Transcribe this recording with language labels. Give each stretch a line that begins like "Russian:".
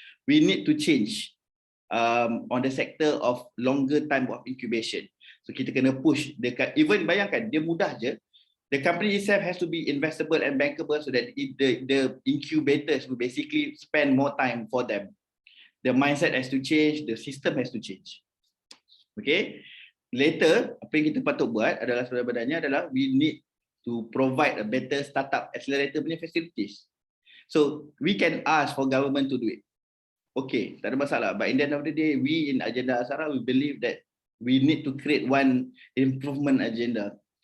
English: We need to change on the sector of longer time of incubation. So
Malay: kita kena push dekat,
English: even
Malay: bayangkan dia mudah je,
English: the company itself has to be investable and bankable so that the incubators will basically spend more time for them. The mindset has to change, the system has to change. Okay.
Malay: Later, apa yang kita patut buat adalah sebenarnya adalah
English: we need to provide a better startup accelerator
Malay: punya facilities.
English: So we can ask for government to do it. Okay,
Malay: tak ada masalah.
English: But in the end of the day, we in agenda Aksara, we believe that we need to create one improvement agenda.